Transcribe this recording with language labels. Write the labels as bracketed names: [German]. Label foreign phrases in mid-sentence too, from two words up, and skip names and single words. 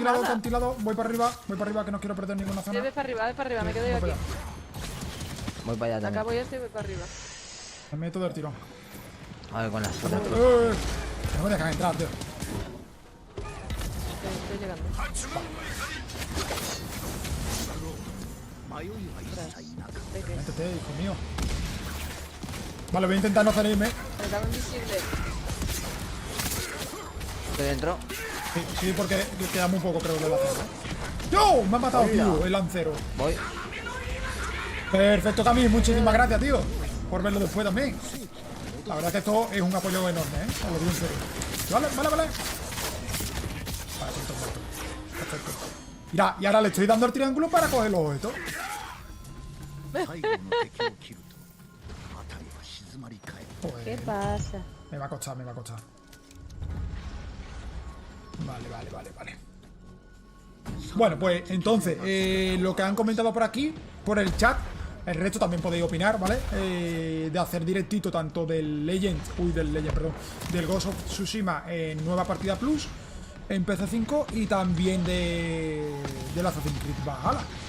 [Spanish] acantilado, nada. voy para arriba que no quiero perder ninguna zona. Ve para arriba, me quedo yo Voy aquí. para allá. Voy para allá también. Acabo yo y voy para arriba. Me meto del tirón. A ver, con las fotos. No me dejan entrar, tío. Estoy llegando. [Japanese] 迷いは一切なかっ [Spanish] ¿De qué? Métete, hijo mío. Vale, voy a intentar no salirme. Me cago invisible. Estoy dentro. Sí, porque queda muy poco, creo, de lancero. ¡Yo! Me ha matado, tío, el lancero. Voy. Perfecto, Cami. Muchísimas gracias, tío. Por verlo después también. La verdad que esto es un apoyo enorme, ¿eh? Os lo digo en serio. Vale. Vale, perfecto. Mira, y ahora le estoy dando el triángulo para coger los objetos. [Japanese] た。最後の敵を切ると辺りは静まり返る。 [Spanish] Joder, ¿Qué pasa? me va a costar. Vale. Bueno, pues entonces, lo que han comentado por aquí, por el chat, el resto también podéis opinar, ¿vale? De hacer directito tanto del del Ghost of Tsushima en nueva partida plus, en PC5 y también del Assassin's Creed Valhalla.